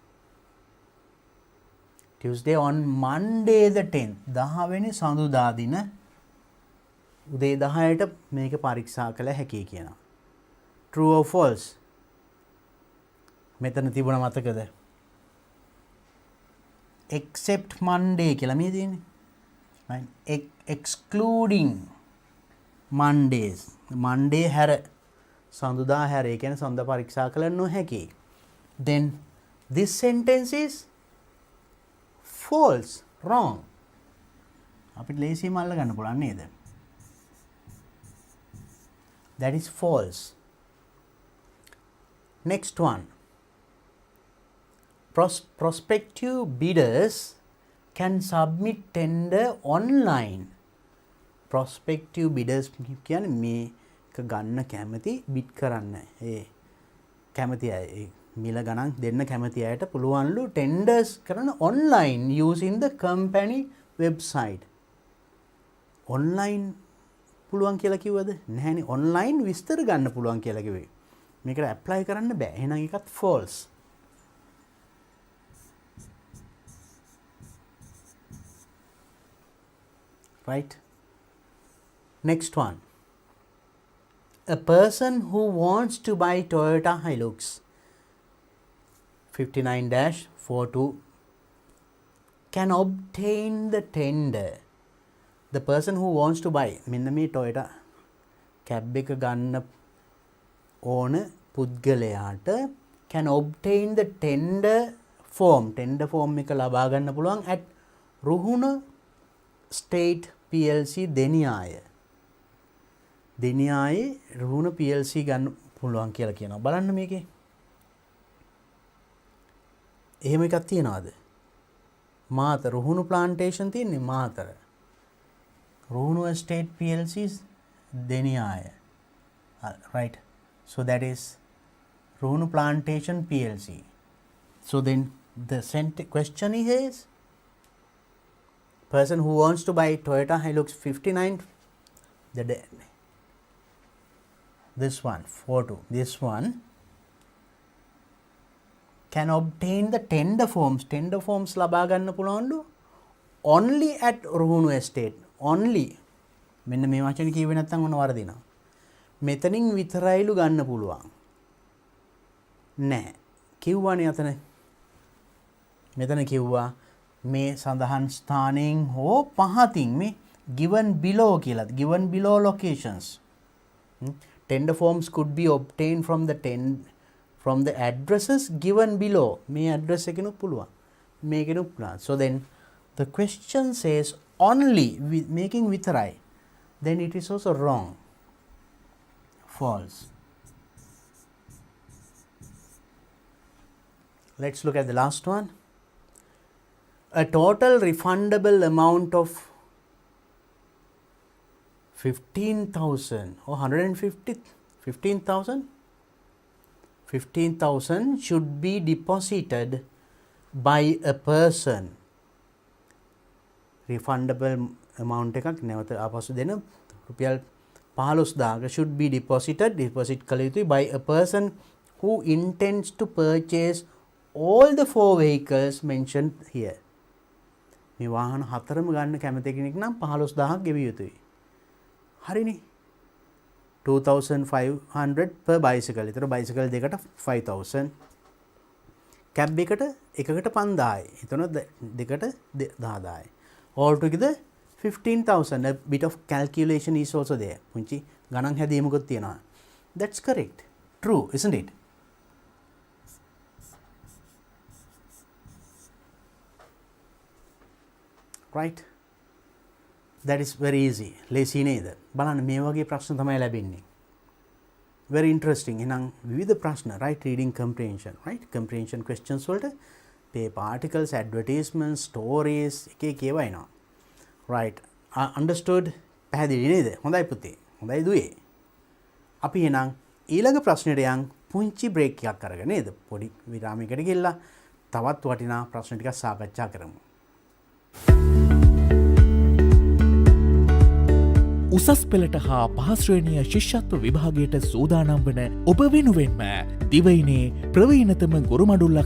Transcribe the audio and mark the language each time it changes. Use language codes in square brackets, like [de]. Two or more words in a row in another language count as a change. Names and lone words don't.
[en] Tuesday on Monday the 10th [si] 10 වෙනි සඳුදා දින උදේ 10ට මේක පරීක්ෂා කළ හැකි කියනවා. [en] True or false? [si] මෙතන තිබුණ මතකද? [en] Except Monday [si] කියලා මේ තියෙන්නේ. [en] Right? Excluding Mondays. [si] Monday හැර සඳුදා හැර ඒ කියන්නේ සඳ පරීක්ෂා කළ නොහැකි. [en] Then this sentence is false, wrong. [si] අපිට ලේසියෙන්ම අල්ල ගන්න පුළුවන් නේද? [en] That is false. Next one. Prospective bidders can submit tender online. Prospective bidders [si] කියන්නේ මේක ගන්න කැමති bid කරන්න. ඒ කැමති අය මිල ගණන් දෙන්න කැමති අයට පුළුවන්ලු tenders කරන [en] online using the company website. [si] online පුළුවන් කියලා කිව්වද? නැහැනේ. online විස්තර ගන්න පුළුවන් කියලා කිව්වේ. මේකට apply කරන්න බෑ. එහෙනම් ඒකත් false. Right? [en] Next one. A person who wants to buy Toyota Hilux 59-42 can obtain the tender. The person who wants to buy [si] මෙන්න මේ Toyota cab එක ගන්න ඕන පුද්ගලයාට [en] can obtain the tender form [si] එක ලබා ගන්න පුළුවන් at රුහුණ State PLC දෙනියායේ රුහුණ PLC ගන්න පුළුවන් කියලා කියනවා. බලන්න මේකේ. එහෙම එකක් තියනවාද? මාතර රුහුණු Plantation තියෙන්නේ මාතර. රුහුණු State PLC දෙනියාය. [en] Right. So that is රුහුණු Plantation PLC. So then the question is person who wants to buy Toyota Hilux 59, this one 42, this one can obtain the tender forms [si] ලබා ගන්න පුළුවන්ලු [en] only at Ruhunu estate. [si] only මෙන්න මේ වචනේ කියුවේ නැත්නම් මොන වරදිනවා. මෙතනින් විතරයිලු ගන්න පුළුවන්. නෑ කිව්වනේ අතන. මෙතන කිව්වා මේ සඳහන් ස්ථානයෙන් හෝ පහතින් මේ [en] given below [si] කියලා. [en] given below locations. Tender forms could be obtained from the addresses given below. [si] මේ address එකනොත් පුළුවන්. මේකෙනුත් පුළුවන්. [en] So then the question says only making විතරයි. Then it is also wrong. False. Let's look at the last one. A total refundable amount of 15,000 or 150 15,000 should be deposited by a person. Refundable amount [si] එකක් නැවත ආපසු දෙන රුපියල් [en] 15,000 should be deposit [si] කළ යුතුයි [en] by a person who intends to purchase all the 4 vehicles mentioned here. [si] මේ වාහන හතරම ගන්න කැමති කෙනෙක් නම් 15,000ක් ගෙවිය යුතුයි. [en] හරිනේ. 2,500 per bicycle. [si] ඒතර bicycle දෙකට 5,000. cab එකකට 5,000යි. එතන දෙකට 10,000යි. [en] All together 15,000. A bit of calculation is also there. [si] පුංචි ගණන් හැදීමකුත් තියෙනවා. [en] That's correct. True, isn't it? Right? That is very easy. Lazy නේද? [si] බලන්න මේ වගේ ප්‍රශ්න තමයි ලැබෙන්නේ. [en] Very interesting. [si] එහෙනම් විවිධ ප්‍රශ්න, [en] right? Reading comprehension, right? [si] Comprehension questions වලට [en] paper articles, advertisements, stories [si] එක ඒවා එනවා. [en] Right. Understood? [si] පැහැදිලි නේද? හොඳයි පුතේ. හොඳයි දුවේ. අපි එහෙනම් ඊළඟ ප්‍රශ්නෙට යන් පුංචි break එකක් අරගෙන නේද? පොඩි විරාමයකට ගිහලා තවත් වටිනා ප්‍රශ්න ටිකක් සාකච්ඡා කරමු. උසස් පෙළට හා පහ ශ්‍රේණිය ශිෂ්‍යත්ව විභාගයට සූදානම් වන ඔබ වෙනුවෙන්ම දිවයිනේ ප්‍රවීණතම ගුරුමඩුල්ලක්